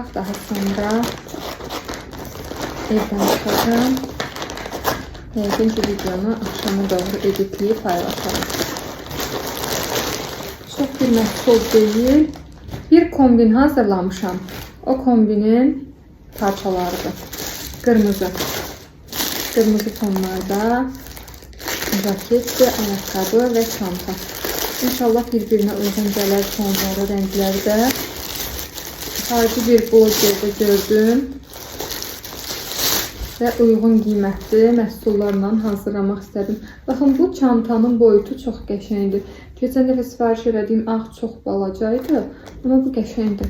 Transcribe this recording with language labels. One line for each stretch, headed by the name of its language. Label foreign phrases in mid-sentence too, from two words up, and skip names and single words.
Azerbaijani: Daha sonra evdən çıxacağım. Yəqin ki, videonu axşama doğru editləyib paylaşarım. Çox bir məhsul deyil. Bir kombin hazırlamışam. O kombinin parçalarıdır.
Turkish: Kırmızı tonlarda ceketdir, ayakkabı ve çanta. İnşallah birbirine uygun gələr tonları, renklərdə.
Azerbaijani: Xarici bir bloggerdə gördüm və uyğun qiymətli məhsullarla hazırlamaq istədim. Baxın, bu çantanın boyutu çox qəşəngdir. Keçən dəfə sifariş elədiyim ağ çox balacaydı, amma bu qəşəngdir.